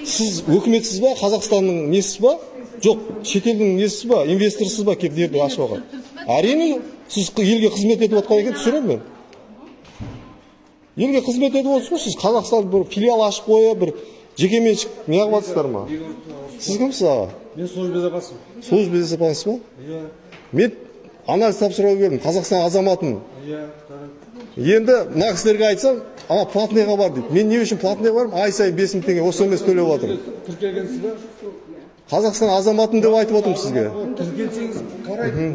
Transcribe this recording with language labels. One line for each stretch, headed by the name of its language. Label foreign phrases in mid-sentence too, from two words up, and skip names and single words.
Kazakh: Сіз өкіметсіз ба? Қазақстанның несіз ба? Жоқ, шетелдің несіз ба? Инвесторсыз ба? Кеп дерді ашып алған. Әрине, сіз елге қызмет етіп отқан екен түсіремін мен. Елге қызмет етіп отырсыз, сіз Қазақстан бір филиал ашып қойып, бір жекеменшік неғып жатсыздар ма? Сіз кімсіз аға?
Russian: Мен служба безопасности. Служба безопасности ба?
Kazakh: Иә. Мен анализ тапсыруға келдім, Қазақстан азаматымын. Иә. Енді мына кісілерге айтсам, ана платныйға бар дейді. Мен не үшін платныйға бармын? Ай сайын 5000 теңге осы емес төлеп жатырмын. Тіркелгенсіз ба? Қазақстан азаматымын деп айтып отырмын сізге. Тіркелсеңіз қарайды.